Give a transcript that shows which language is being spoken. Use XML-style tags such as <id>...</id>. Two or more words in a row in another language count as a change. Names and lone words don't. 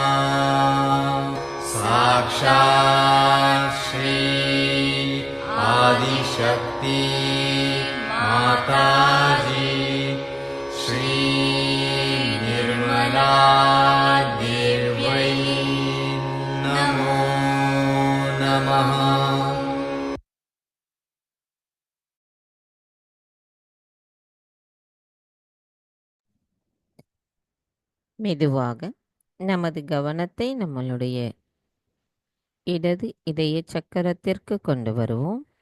<sa>साक्षात् श्री आदिशक्ति माताजी श्री निर्मला देव्यै नमो नमः।</sa> <ta>மெதுவாக நமது கவனத்தை நம்மளுடைய இடது இதய சக்கரத்திற்கு கொண்டு வருவோம்.</ta>